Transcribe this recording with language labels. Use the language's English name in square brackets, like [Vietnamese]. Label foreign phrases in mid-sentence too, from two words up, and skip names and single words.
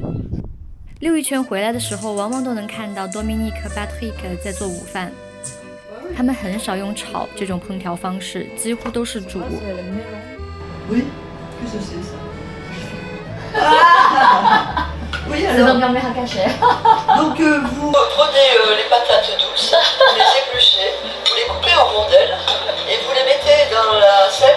[Chinese] 溜一圈回来的时候，往往都能看到 Dominique Patrick 在做午饭。他们很少用炒这种烹调方式，几乎都是煮。 [French] Oui, qu'est-ce que c'est ça? Oui, C'est alors. donc un mélange caché. Donc vous Prenez les patates douces, vous les épluchez, vous les coupez en rondelles et vous les mettez dans la sève.